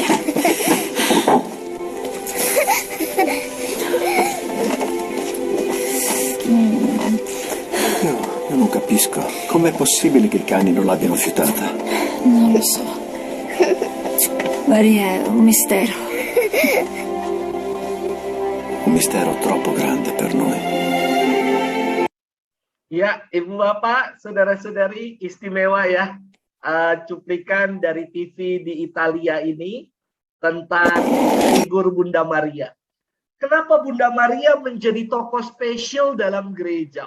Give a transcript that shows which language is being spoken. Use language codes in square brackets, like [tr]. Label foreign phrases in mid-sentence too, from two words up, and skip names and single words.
[it] Io non capisco. Com'è possibile che i cani non l'abbiano fiutata? Non lo so. Maria è un mistero. Un mistero troppo grande per noi. [id] Ya, Ibu Bapak, saudara-saudari, istimewa ya. Cuplikan dari TV di Italia ini tentang figur Bunda Maria. Kenapa Bunda Maria menjadi tokoh spesial dalam gereja?